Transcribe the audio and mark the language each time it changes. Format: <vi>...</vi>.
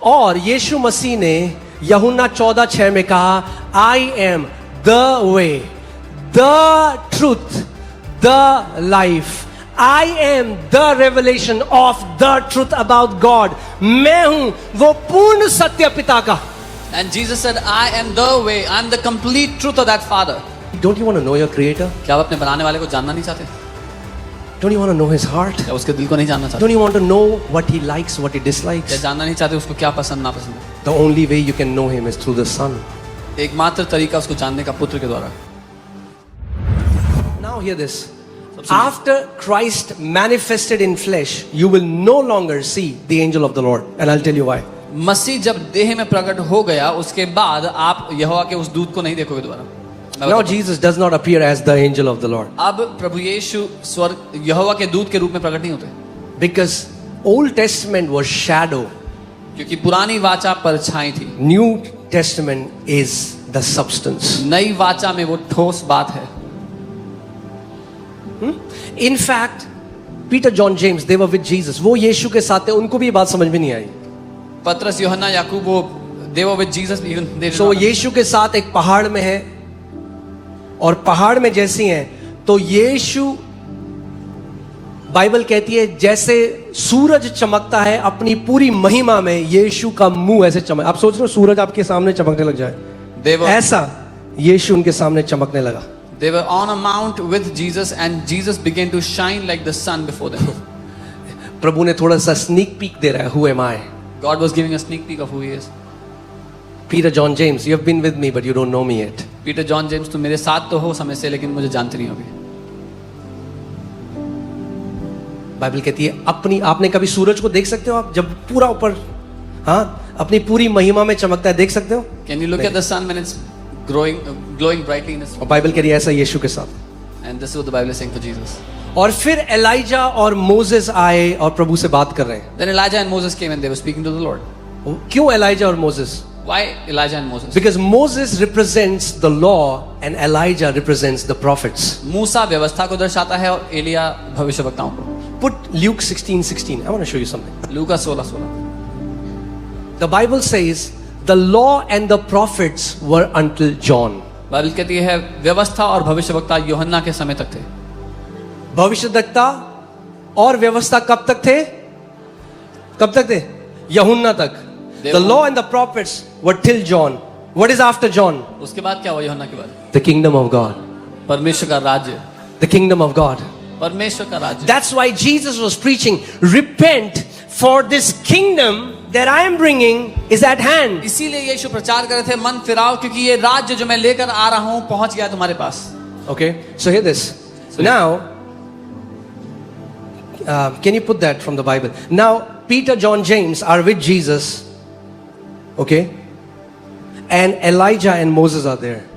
<hi>और यीशु मसीह ने यूहन्ना 14:6 में कहा,</hi> <en>I am the way, the truth, the life, I am the revelation of the truth about God.</en> <hi>मैं हूं वो पूर्ण सत्य पिता का।</hi> <en>And Jesus said, I am the way, I am the complete truth of that Father. Don't you want to know your creator?</en> <hi>क्या आप अपने बनाने वाले को जानना नहीं चाहते?</hi> <en>Don't you want to know his heart?</en> <hi>क्या उसके दिल को नहीं जानना चाहते?</hi> <en>Don't you want to know what he likes, what he</en> <hi>क्या</hi> <en>dislikes?</en> <hi>जानना नहीं चाहते उसको क्या पसंद ना पसंद है?</hi> <en>The only way you can know him is through the Son.</en> <hi>एकमात्र तरीका उसको जानने का पुत्र के द्वारा।</hi> <en>Now hear this. After Christ manifested in flesh, you will no longer see the angel of the Lord. And I'll tell you why.</en> <hi>मसीह जब देह में प्रकट हो गया उसके बाद आप यहोवा के उस दूत को नहीं देखोगे दोबारा।</hi> <en>Now Jesus does not appear as the angel of the Lord.</en> <hi>अब प्रभु यीशु स्वर्ग यहोवा के दूत के रूप में प्रकट नहीं होते,</hi> <en>Because Old Testament was shadow.</en> <hi>क्योंकि पुरानी वाचा परछाई थी,</hi> <en>New Testament is the substance.</en> <hi>नई वाचा में वो ठोस बात है।</hi> <en>In fact, Peter, John, James, they were with Jesus.</en> <hi>वो यीशु के साथ थे, उनको भी ये बात समझ में नहीं आई।</hi> <en>पतरस, यूहन्ना, याकूब, वो they were with Jesus even they did So not-</en> <hi>यीशु के साथ एक पहाड़ में है, और पहाड़ में जैसी हैं तो यीशु, बाइबल कहती है जैसे सूरज चमकता है अपनी पूरी महिमा में, यीशु का मुंह ऐसे चमक। आप सोच रहे हो सूरज आपके सामने चमकने लग जाए,</hi> <en>They were-</en> <hi>ऐसा यीशु उनके सामने चमकने लगा।</hi> <en>They were on a mount with Jesus and Jesus began to shine like the sun before them.</en> <hi>प्रभु ने थोड़ा सा स्नीक पीक दे रहा है,</hi> <en>who am I? God was giving a sneak peek of who he is. Peter, John, James, you have been with me but you don't know me yet.</en> <hi>Peter, John, James, तुम मेरे साथ तो हो समय से लेकिन मुझे जानते नहीं होगे। बाइबल कहती है अपनी, आपने कभी सूरज को देख सकते हो आप जब पूरा ऊपर, हाँ, अपनी पूरी महिमा में चमकता है, देख सकते हो?</hi> <en>Can you look at the sun when it's glowing brightly in its</en> <hi>और बाइबल कह रही है ऐसा यीशु के साथ।</hi> <en>and this is what the Bible is saying for Jesus.</en> <hi>और फिर एलाइजा और मोसेस आए और प्रभु से बात कर रहे हैं।</hi> <en>Then Elijah and Moses came and they were speaking to the Lord.</en> <hi>क्यों एलाइजा और Moses?</hi> <en>Why Elijah and Moses? Because Moses represents the law and Elijah represents the prophets.</en> <hi>मूसा व्यवस्था को दर्शाता है और एलिया भविष्यवक्ताओं को।</hi> <en>Put Luke 16:16. I want to show you something.</en> <hi>Luka 16:16।</hi> <en>The Bible says the law and the prophets were until John.</en> <hi>Bible कहती है व्यवस्था और भविष्यवक्ता यूहन्ना के समय तक थे। भविष्यद्वक्ता और व्यवस्था कब तक थे? कब तक थे? यूहन्ना तक।</hi> <en>The law and the prophets were till John. What is after John?</en> <hi>उसके बाद क्या हुआ यूहन्ना के बाद?</hi> <en>The kingdom of God.</en> <hi>परमेश्वर का राज्य।</hi> <en>The kingdom of God.</en> <hi>परमेश्वर का राज्य।</hi> <en>That's why Jesus was preaching, repent for this kingdom that I am bringing is at hand.</en> <hi>इसीलिए यीशु प्रचार कर रहे थे, मन फिराओ क्योंकि ये राज्य जो मैं लेकर आ रहा हूं पहुंच गया तुम्हारे पास।</hi> <en>Okay, so hear this. Now, can you put that from the Bible? Now, Peter, John, James are with Jesus. Okay, and Elijah and Moses are there.</en>